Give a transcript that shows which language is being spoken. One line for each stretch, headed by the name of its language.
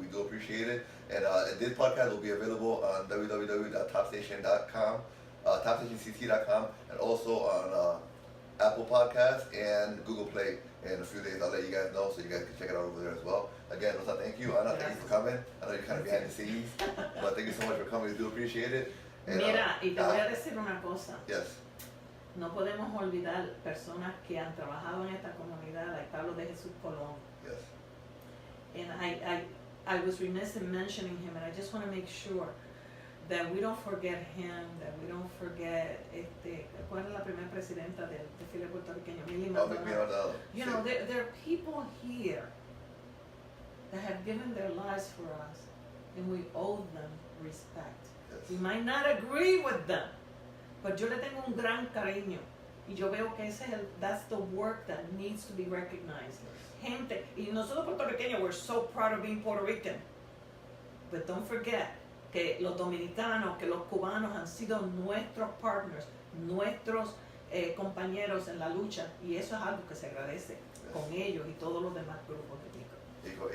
English: We do appreciate it. And this podcast will be available on www.topstation.com, topstationcc.com, and also on Apple Podcasts and Google Play. In a few days, I'll let you guys know so you guys can check it out over there as well. Again, Rosa, thank you. Ana, thank you for coming. I know you're kind of behind the scenes, but thank you so much for coming. We do appreciate it. And,
Spanish: mira, y te voy a decir una cosa.
English: Yes.
Spanish: No podemos olvidar personas que han trabajado en esta comunidad, like Pablo de Jesús Colón.
English: Yes. And I was remiss in mentioning him, and I just want to make sure that we don't forget him, that we don't forget,
Spanish: ¿cuál es la primera presidenta del desfile puertorriqueño?
English: Milly Maldonado. You know, there are people here that have given their lives for us, and we owe them respect. Yes. We might not agree with them, but
Spanish: yo le tengo un gran cariño, y yo veo que
English: that's the work that needs to be recognized.
Spanish: Gente, y nosotros puertorriqueños,
English: we're so proud of being Puerto Rican, but don't forget
Spanish: que los dominicanos, que los cubanos han sido nuestros partners, nuestros compañeros en la lucha, y eso es algo que se agradece con ellos y todos los demás grupos étnicos.